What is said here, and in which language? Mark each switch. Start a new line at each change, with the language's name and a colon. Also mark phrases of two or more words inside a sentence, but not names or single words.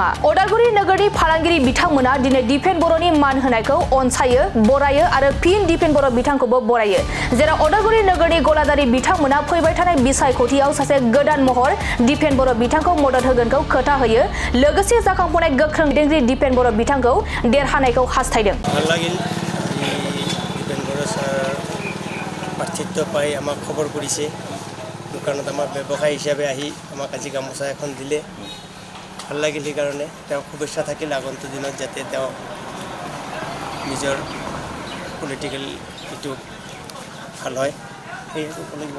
Bodo: अदालगुरि नोगोरनि फालांगिरि बिथांमोना दिनै दिपेन बर'नि मान होनायखौ अनसायो बरायो आरो फिन दिपेन बर' बिथांखौबो बरायो। जेराव अदालगुरि नोगोरनि गलादारि बिथांमोना फैबाय थानाय बिसायख'थियाव सासे गोदान महर दिपेन बर' बिथांखौ मदद होगोनखौ खोथा होयो। लोगोसे जाखांफुनाय गोख्रों दैदेनगिरि दिपेन बर' बिथांखौ देरहानायखौ हास्थायदों।
Assamese: ভাল লাগিল দিপেন বড়ো ছাৰ প্ৰাৰ্থিত্ব পাই আমাক খবৰ কৰিছে। দোকানত আমাৰ ব্যৱসায় হিচাপে আহি আমাক আজি গামোচা এখন দিলে। ভাল লাগিল সেইকাৰণে তেওঁ শুভেচ্ছা থাকিল আগন্তুক দিনত যাতে তেওঁ নিজৰ পলিটিকেল এইটো ভাল হয় সেয়ে ক'ব লাগিব।